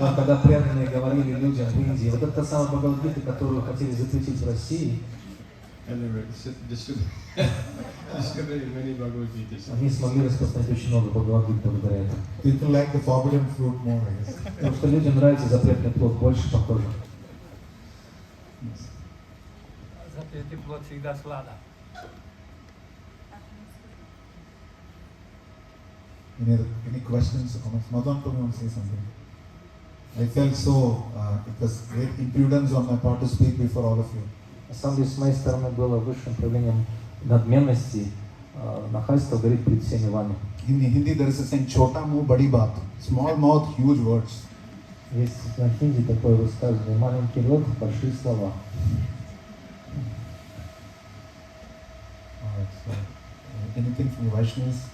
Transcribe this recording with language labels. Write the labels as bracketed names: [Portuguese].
[Russian] Но когда преданные говорили людям в Индии, вот это та самая Бхагавад-гита, которую хотели запретить в России, [English] And they were distributing many Bhagavad Gitas. [Russian] они смогли распространить очень много Бхагавад-гит благодаря этому. [English] People like the forbidden fruit more, I guess. [Russian] Потому что людям нравится запретный плод больше, похоже. Запретный плод всегда сладок. [English] Any questions or comments? Madhavan Prabhu wants to say something. I felt so, it was great impudence on my part to speak before all of you. [Russian] На самом деле, с моей стороны было высшим проявлением надменности, нахальства говорить перед всеми вами. [English] In Hindi there is a saying, [Hindi] "Chota muh badi baat." [English] Small mouth, huge words. [Russian] Есть на хинди такое высказывание: маленький рот, большие слова. [English] Alright, so anything from the Vaishnavas?